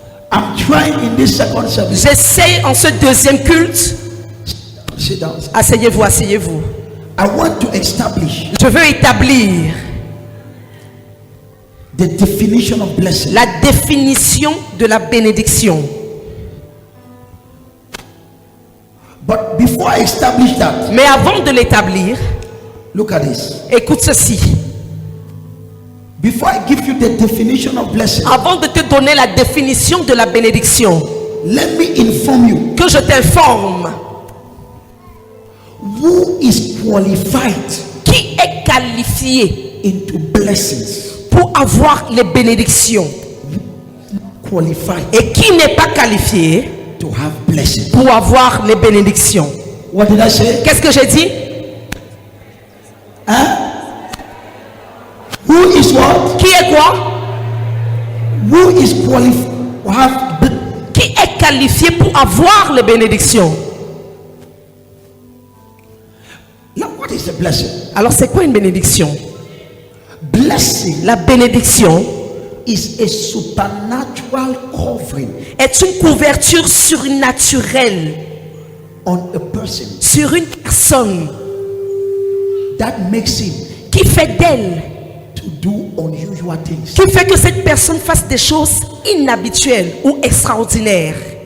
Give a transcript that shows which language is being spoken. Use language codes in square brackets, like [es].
[en] I'm trying in this second service. [fr] J'essaie en ce deuxième culte. [en] Sit down. [fr] Asseyez-vous, asseyez-vous. [en] I want to establish [fr] Je veux établir [en] the definition of blessing. [fr] la définition de la bénédiction. [en] But before I establish that, [fr] Mais avant de l'établir, [en] look at this. [fr] écoute ceci. [en] Before I give you the definition of blessing, [fr] Avant de te donner la définition de la bénédiction, [en] let me inform you [fr] que je t'informe [en] who is qualified [fr] qui est qualifié [en] into blessings. [fr] pour avoir les bénédictions [en] Qualified [fr] et qui n'est pas qualifié [en] to have blessings. [fr] pour avoir les bénédictions. [en] What did I say? [fr] Qu'est-ce que j'ai dit? [en] Who is what? [fr] Qui est quoi? [en] Who is qualified to have [fr] Qui est qualifié pour avoir les bénédictions? [en] Now, what is a blessing? [fr] Alors c'est quoi une bénédiction? [en] Blessing [fr] La bénédiction [en] is a supernatural covering [fr] est une couverture surnaturelle [en] on a person [fr] sur une personne [en] that makes him [fr] qui fait d'elle, [en] to do unusual things. [fr] qui fait que cette personne fasse des choses inhabituelles ou extraordinaires.